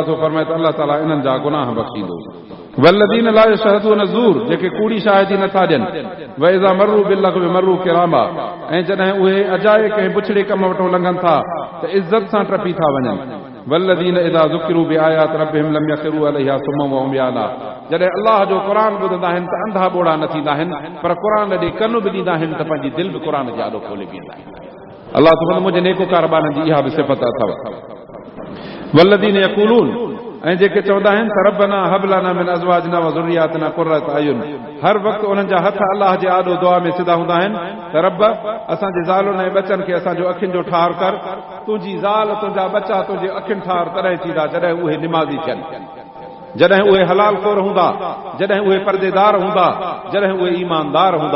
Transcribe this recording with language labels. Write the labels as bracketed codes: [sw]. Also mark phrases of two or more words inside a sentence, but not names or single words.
[sd] तो फरमाए त अल्लाह ताला इन्हनि जा गुनाह बख़्शींदो [ar] والذين لا يشهدون الزور [sd] जेके कूड़ी शाहिदी नथा ॾियनि [ar] وإذا مروا باللغو مروا كراما [sd] ऐं जॾहिं उहे अजाए कंहिं बुछड़े कम वटो लंघनि था त इज़त सां टपी था वञनि [ar] والذين إذا ذكروا بآيات ربهم لم يخروا عليها صما وعميانا [sd] जॾहिं अल्लाह जो क़ुर ॿुधंदा आहिनि त अंधा ॿोड़ा न थींदा आहिनि पर क़ुर ॾे कन बि ॾींदा आहिनि त पंहिंजी दिलि बि क़ुर जे आॾो खोले बीहंदा आहिनि अल्लाह तो मुंहिंजे नेकोकार ॿारनि जी इहा बि सिफ़त अथव [ar] والذين يقولون [sd] ऐं जेके चवंदा आहिनि त [ar] ربنا هب لنا من أزواجنا وذرياتنا قرة أعين [sd] हर वक़्तु उन्हनि जा हथ अल्लाह जे आॾो दुआ में सिधा हूंदा आहिनि त रब असांजे ज़ालुनि ऐं बचनि खे असांजो अखियुनि जो ठार कर तुंहिंजी ज़ाल तुंहिंजा बचा तुंहिंजे अखियुनि ठार तॾहिं थींदा जॾहिं उहे निमाज़ी थियनि जॾहिं उहे हलाल खोर हूंदा जॾहिं उहे परदेदार हूंदा जॾहिं उहे ईमानदार हूंदा